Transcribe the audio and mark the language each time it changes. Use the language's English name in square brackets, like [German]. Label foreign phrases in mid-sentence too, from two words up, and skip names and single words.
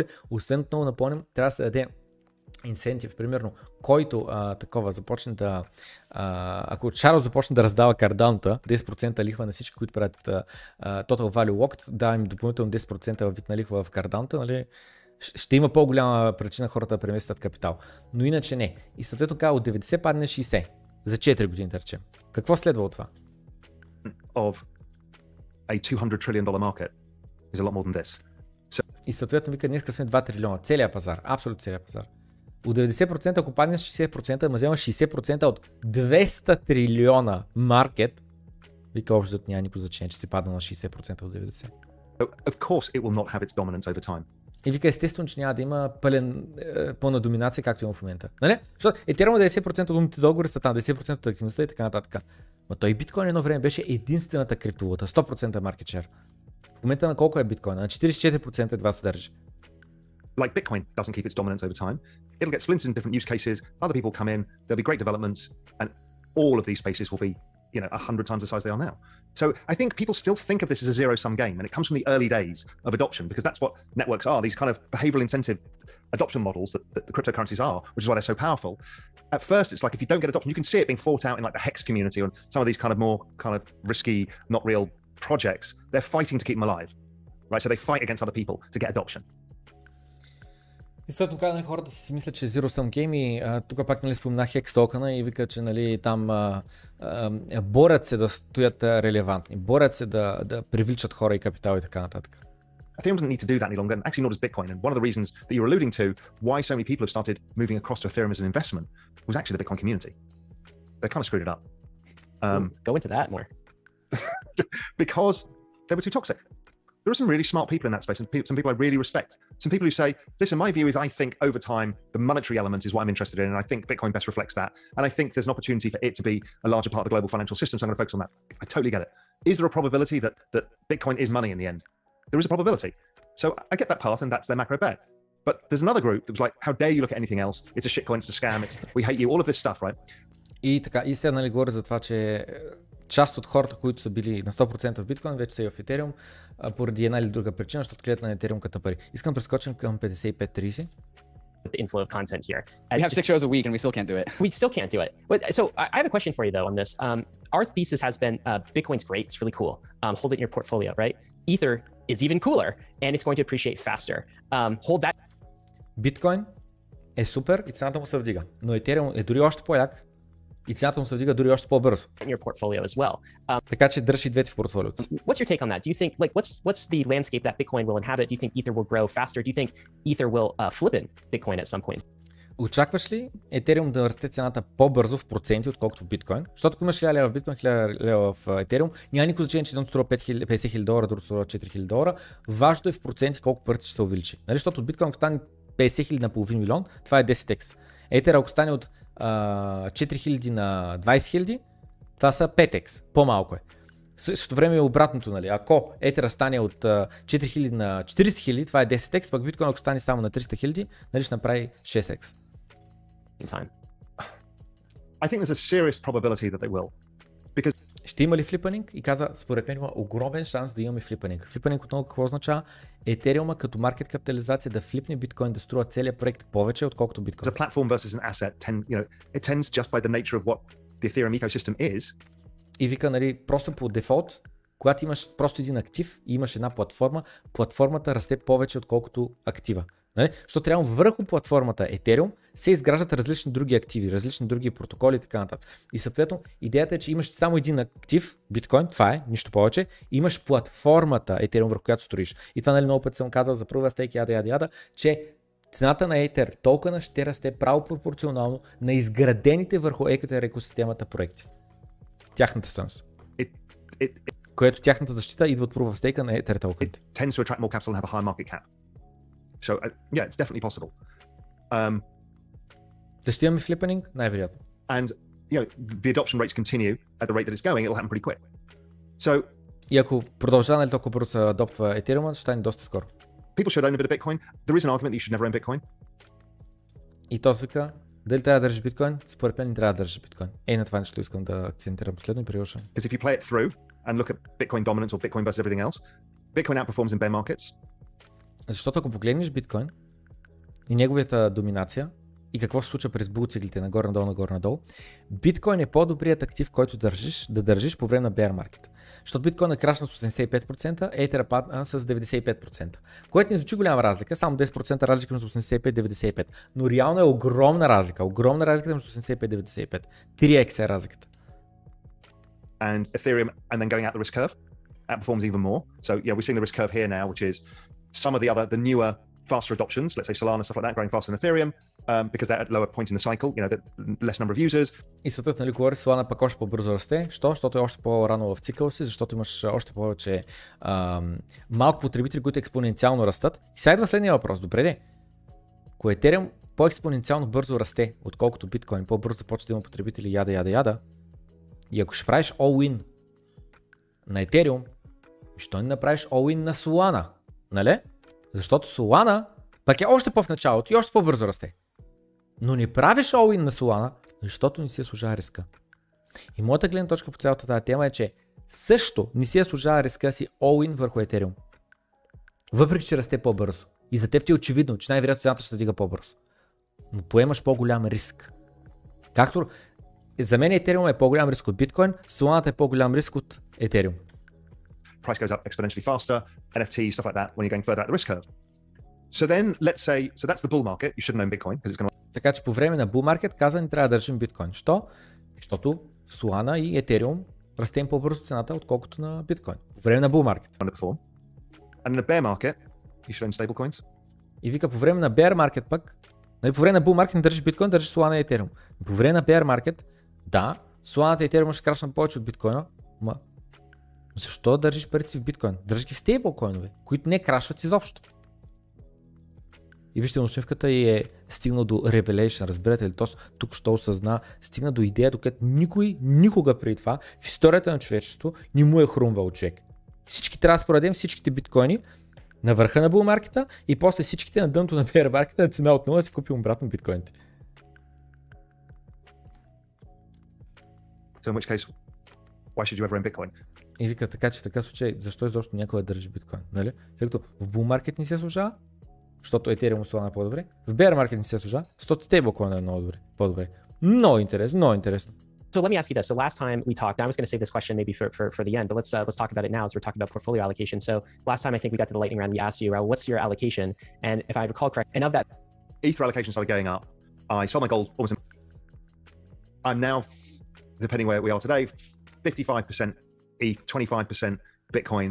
[Bulgarian] Освен отново напомням, трябва да се даде инсентив, примерно, който такова започне да, ако Шарл започне да раздава Cardano 10% лихва на всички, които правят [English] Total Value Locked, [Bulgarian] да им допълнително 10% във вид на лихва в Cardano, нали, ще има по-голяма причина хората да преместят капитал. Но иначе не. И съответно казва от 90 падне 60 за 4 години, да речем. Какво следва от това? [English] Of a $200 trillion market is a lot more than this. [Bulgarian] И съответно вика, днес сме 2 трилиона. Целият пазар, абсолютно целият пазар. От 90%, ако паднеш 60%, ама взема 60% от 200 трилиона маркет, вика общо няма никакво значение, че си падна на 60% от 90%. [English] Of course it will not have its dominance over time. [Bulgarian] И вика естествено, че няма да има пълна доминация, както има в момента. Нали? Защото Ethereum 90% от умните договори са там, 10% от активността и така нататък. Но той биткоин едно време беше единствената криптовалута, 100% [English] market share. [Bulgarian] В момента на колко е биткоин? На 44% едва се държи. [English] Like Bitcoin doesn't keep its dominance over time. It'll get splintered in different use cases. Other people come in. There'll be great developments, and all of these spaces will be, 100 times the size they are now. So I think people still think of this as a zero-sum game, and it comes from the early days of adoption because that's what networks are. These kind of behavioral incentive adoption models that the cryptocurrencies are, which is why they're so powerful. At first, it's like if you don't get adoption, you can see it being fought out in like the Hex community or some of these kind of more kind of risky, not real projects. They're fighting to keep them alive, right? So they fight against other people to get adoption. [Bulgarian] И след това хората си мислят, че е [English] Zero Sum Game [Bulgarian] и тук пак споменах Hex токена и вика, че там борят се да стоят релевантни, борят се да привличат хора и капитал и така нататък. [English] Ethereum doesn't need to do that any longer, and actually nor does Bitcoin. And one of the reasons that you're alluding to why so many people have started moving across to Ethereum as an investment was actually the Bitcoin community. They kind of screwed it up. Go into that more. Because they were too toxic. There are some really smart people in that space, and some people I really respect. Some people who say, listen, my view is I think over time the monetary element is what I'm interested in, and I think Bitcoin best reflects that. And I think there's an opportunity for it to be a larger part of the global financial system, so I'm going to focus on that. I totally get it. Is there a probability that Bitcoin is money in the end? There is a probability. So I get that path, and that's their macro bet. But there's another group that was like, how dare you look at anything else? It's a shitcoin, it's a scam, we hate you, all of this stuff, right? [Bulgarian] И така, и сега говоря за това, че част от хората, които са били на 100% в биткоин, вече са и в Ethereum, поради една или друга причина, защото гледат на Ethereum като пари. Искам прескочим към 55-30. [English] The inflow of content here. We have 6 shows a week and we still can't do it. We still can't do it. But, so I have a question for you though on this. Our thesis has been Bitcoin's great, it's really cool. Hold it in your portfolio, right? Ether is even cooler and it's going to appreciate faster. Hold that. [Bulgarian] Биткоин е супер и цената му се вдига, но Ethereum е дори още по-як и цената му се вдига дори още по-бързо. [English] In your portfolio as well. [Bulgarian] Така че държи двете в портфолиото. [English] What's your take on that? Do you think what's the landscape that Bitcoin will inhabit? Do you think Ether will grow faster? Do you think Ether will flip in Bitcoin at some point? [Bulgarian] Очакваш ли Ethereum да расте цената по-бързо в проценти, отколкото в биткоин? Защото ако имаш 1000 лева в биткоин, 1000 лева в Ethereum, няма никакво значение, че едното струва $50,000, другото струва $4,000. Важното е в проценти колко парите ще се увеличи. Нали? Защото от биткоин, ако стане 50,000 на половин милион, това е 10x. Ether, ако стане от 4,000 на 20,000, това са 5x. По-малко е. В същото време е обратното, нали? Ако Ether стане от 4,000 на 40,000, това е 10x, пък биткоин, ако стане само на 300,000, нали ще направи 6x. [English] Time. I think there's a serious probability that they will. Because [Bulgarian] ще има ли флипанинг? И каза, според мен има огромен шанс да имаме флипанинг. Флипанинг отново какво означава? Ethereum като маркет капитализация да флипне биткоин, да струва целият проект повече, отколкото биткоин. [English] As a platform versus an asset, it tends just by the nature of what the Ethereum ecosystem is. [Bulgarian] И вика, нали, просто по дефолт, когато имаш просто един актив и имаш една платформа, платформата расте повече, отколкото актива. Нали? Защото трябва върху платформата Ethereum се изграждат различни други активи, различни други протоколи и така нататък. И съответно идеята е, че имаш само един актив, биткоин, това е, нищо повече, имаш платформата Ethereum, върху която строиш. И това, нали, много път съм казал за [English] Proof of Stake, [Bulgarian] яда, че цената на Ether токена ще расте право пропорционално на изградените върху Ether екосистемата проекти. Тяхната стойност. Което тяхната защита идва от [English] Proof of Stake [Bulgarian] на Ether токените. [English] Tends to attract more capital and have a higher market cap. So yeah, it's definitely possible. [Bulgarian] Да ще имаме флипенинг? Най-вероятно. [English] And you know, the adoption rates continue at the rate that it's going, it'll happen pretty quick. So [Bulgarian] и ако продължава, нали, толкова бързо се адоптва Ethereum, ще стане доста скоро. [English] People should own a bit of Bitcoin. There is an argument that you should never own Bitcoin. [Bulgarian] И то вика, дали трябва да държиш биткоин? Според мен не трябва да държиш биткоин. На това нещо искам да акцентирам последно и приложа. [English] Because if you play it through and look at Bitcoin dominance or Bitcoin versus everything else, Bitcoin outperforms in bear markets. [Bulgarian] Защото ако погледнеш биткоин и неговата доминация и какво се случва през булциклите нагоре-надолу, биткоин е по-добрият актив, който да държиш по време на [English] bear market. [Bulgarian] Защото биткоин е крашна с 85%, Етера падна с 95%. Което не звучи голяма разлика, само 10% разлика между 85 и 95%. Но реално е огромна разлика между 85 и 95%. 3x е разликата. [English] And Ethereum, and then going out the risk curve, outperforms even more. So yeah, we're seeing the risk curve here now, which is some of the newer, faster adoptions, let's say Solana, stuff like that, growing faster than Ethereum, because they're at lower point in the cycle, you know, the less number of users. [Bulgarian] И съответно, нали, говори, Solana пък още по-бързо расте. Защото е още по-рано в цикъл си, защото имаш още повече малко потребители, които експоненциално растат. И сега идва следния въпрос. Добре ли? Ако Ethereum по-експоненциално бързо расте, отколкото биткоин, по-бързо започва да има потребители, яда. И ако ще правиш all-in на Ethereum, защо не направиш all-in на Solana? Нали? Защото Solana пък е още по-в началото и още по-бързо расте. Но не правиш all-in на Solana, защото не си служава риска. И моята гледна точка по цялата тази тема е, че също не си служава риска си all-in върху Ethereum. Въпреки че расте по-бързо. И за теб ти е очевидно, че най-вероятно цената ще се вдига по-бързо. Но поемаш по-голям риск. Както за мен Ethereum е по-голям риск от биткоин, Solana е по-голям риск от Ethereum. [English] Price goes up exponentially faster, NFT, stuff like that, when you're going further out the risk curve. So then, let's say, so that's the bull market, you shouldn't own Bitcoin, because it's going to... [Bulgarian] Така че по време на [English] bull market [Bulgarian] казва, не трябва да държим биткоин. Що? Защото Solana и Ethereum расте им по-бързо цената, отколкото на биткоин. По време на [English] bull market. Underperform. And in a bear market, you should own stablecoins. [Bulgarian] И вика, по време на [English] bear market [Bulgarian] пък, нали, по време на [English] bull market [Bulgarian] не държиш биткоин, държиш Solana и Ethereum. По време на [English] bear market, [Bulgarian] да, Solana и Ethereum ще крашнат повече от биткоина, защо държиш парите си в биткоин? Държиш ги в стейблкоинове, които не крашват изобщо. И вижте, усмивката и е стигнал до revelation, разбирате ли? Тук що осъзна, стигна до идея, докато никой никога преди това в историята на човечеството не му е хрумвал човек. Всички трябва да продадем всичките биткоини на върха на булмаркета и после всичките на дъното на bear маркета на цена от 0 да си купим обратно биткоините. [English] So in which case, why should you ever own Bitcoin? [Bulgarian] И вика, така че в такъв случай, защо изобщо някой да държи биткоин? Нали? Тъй като в [English] bull market [Bulgarian] не се служава, защото Ethereum Solana е по-добре, в [English] bear market [Bulgarian] не се служава, защото стейблкоин е много добре, по-добре. Много интересно, много интересно. [English] So let me ask you this. So last time we talked, I was going to save this question maybe for the end, but let's talk about it now as we're talking about portfolio allocation. So last time I think we got to the lightning round, we asked you, Raul, what's your allocation? And if I recall correct, and of that... Ether allocation started going up. I sold my gold almost... I'm now, depending where we are today, 55% ETH, 25% Bitcoin.